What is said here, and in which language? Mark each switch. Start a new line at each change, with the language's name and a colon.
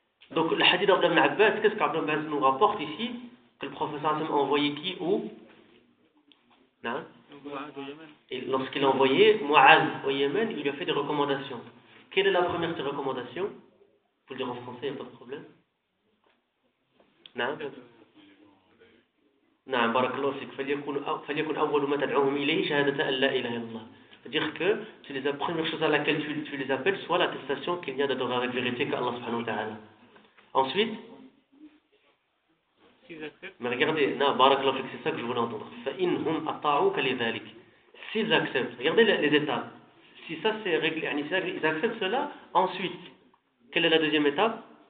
French: Donc, le hadith d'Abd al-Abbas, qu'est-ce qu'Abd al-Abbas nous rapporte ici? Que le prophète sallallahu alayhi wa sallam a envoyé qui? Où? Non? Et lorsqu'il a envoyé Mu'az au Yémen, il lui a fait des recommandations. Quelle est la première des recommandations? Vous pouvez le dire en français, il n'y a pas de problème. Non?
Arabic: نعم بارك الله فيك فليكن أول ما تدعوهم إليه شهادة أن لا إله إلا الله.
French: C'est-à-dire que c'est la première chose à laquelle tu les appelles, soit l'attestation qu'il n'y a d'adorer avec vérité qu'Allah subhanahu wa ta'ala. Ensuite, mais regardez, non,
Arabic: بارك الله فيك,
French: c'est ça que je voulais entendre.
Arabic: فإنهم أطاعوك لذلك.
French: S'ils acceptent, regardez les étapes. Si ça c'est réglé, ils acceptent cela, ensuite, quelle est la deuxième étape?